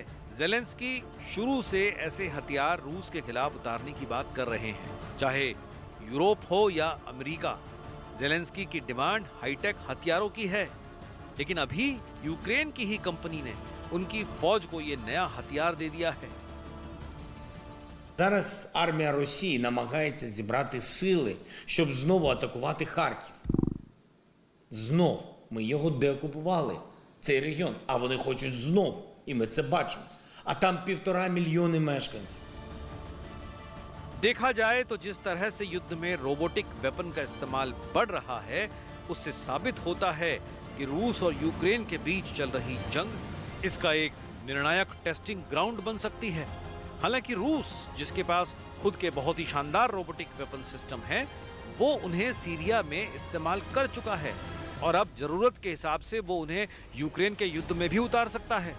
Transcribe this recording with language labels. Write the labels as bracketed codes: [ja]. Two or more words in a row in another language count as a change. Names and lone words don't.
[hi] ज़ेलेंस्की शुरू से ऐसे हथियार रूस के खिलाफ उतारने की बात कर रहे हैं, चाहे यूरोप हो या अमेरिका। ज़ेलेंस्की की डिमांड हाईटेक हथियारों की है, लेकिन अभी यूक्रेन की ही कंपनी ने उनकी फौज को ये नया हथियार दे दिया है। [uk] Зараз армія Росії намагається зібрати сили, щоб знову атакувати Харків. Знов ми його деокупували, цей регіон, а вони хочуть знов, і ми це бачимо. А там 1,5 мільйони мешканців. [hi] देखा जाए तो जिस तरह से युद्ध में [en] robotic weapon [hi] का इस्तेमाल बढ़ रहा है, उससे साबित होता है कि रूस और यूक्रेन के बीच चल रही जंग इसका एक निर्णायक [en] testing ground [hi] बन सकती है। हालांकि रूस, जिसके पास खुद के बहुत ही शानदार [en] robotic weapon system [hi] है, वो उन्हें सीरिया में इस्तेमाल कर चुका है और अब जरूरत के हिसाब से वो उन्हें यूक्रेन के युद्ध में भी उतार सकता है।